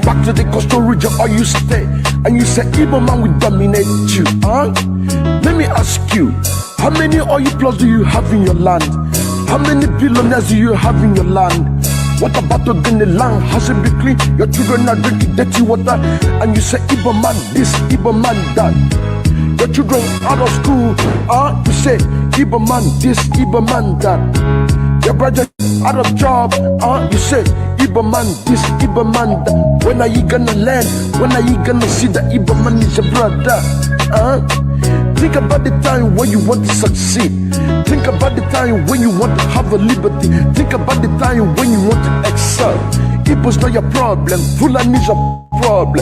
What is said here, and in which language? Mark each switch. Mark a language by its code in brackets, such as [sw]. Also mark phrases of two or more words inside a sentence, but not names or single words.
[en] Back to the coastal region, or you stay, and you say, Igbo man will dominate you, huh? Let me ask you, how many oil plots do you have in your land? How many billionaires do you have in your land? What about the land? Has it been clean? Your children are drinking dirty water, and you say, Igbo man this, Igbo man that. Your children out of school, you say, Igbo man this, Igbo man that. Your brother out of job. You say, Igbo man this, Igbo man that. When are you gonna land? When are you gonna see that Igbo man is your brother? Think about the time when you want to succeed. Think about the time when you want to have a liberty. Think about the time when you want to excel. Igbo's not your problem, Fulani's your problem.